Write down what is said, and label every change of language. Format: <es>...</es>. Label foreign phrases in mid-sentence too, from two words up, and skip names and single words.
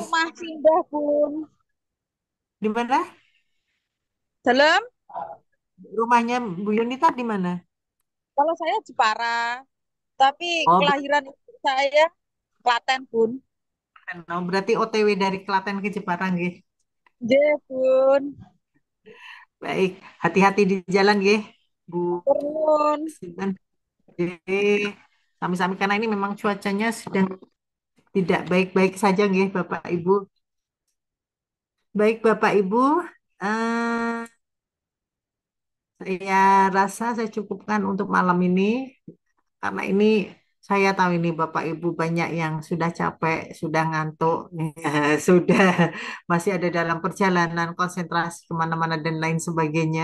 <id>rumah singgah, Bun. Di mana? Dalam, Rumahnya Bu Yunita di mana? kalau saya Jepara, tapi Oh, kelahiran ibu saya Klaten, Bun. oh, berarti OTW dari Klaten ke Jepara nggih. Nggih, Bun. Baik, hati-hati di jalan nggih, Bu Turun.</id> <jv>Sinten. Nggih.</jv> <id>Sami-sami karena ini memang cuacanya sedang tidak baik-baik saja nggih, Bapak Ibu. Baik, Bapak Ibu, eh, saya rasa saya cukupkan untuk malam ini. Karena ini saya tahu ini Bapak Ibu banyak yang sudah capek, sudah ngantuk, sudah masih ada dalam perjalanan konsentrasi kemana-mana dan lain sebagainya.</id>